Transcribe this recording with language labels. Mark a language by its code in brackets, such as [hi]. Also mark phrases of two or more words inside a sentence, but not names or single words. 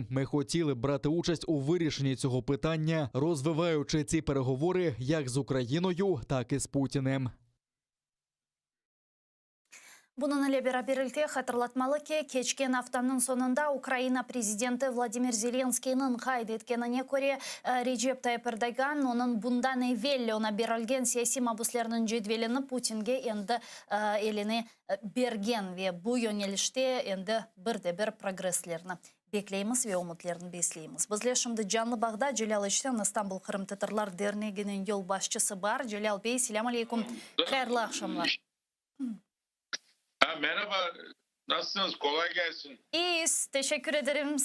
[uk] Ми хотіли брати участь у вирішенні цього питання, розвиваючи ці переговори як з Україною, так і з Путіним. [crh] Bunun ile beraberlikte hatırlatmalı ki geçen haftanın sonunda Ukrayna prezidenti Vladimir Zelenskiy'nin kaydetkenine göre Recep Tayyip Erdoğan onun bundan evvel ona berilgen siyasi mabuslarının cedvelini Putin'ge endi eline bergen ve bu yönelişte endi bir progreslerini bekleyimiz ve umutlarını besleyimiz. Bizler şimdi canlı bağda Celal İşten İstanbul Kırım Tatarlar Derneği'nin yol başçısı var. Celal Bey, selamun aleyküm. Hayırlı akşamlar. Merhaba, nasılsınız? Kolay gelsin. [tr] İyiyiz, teşekkür ederim.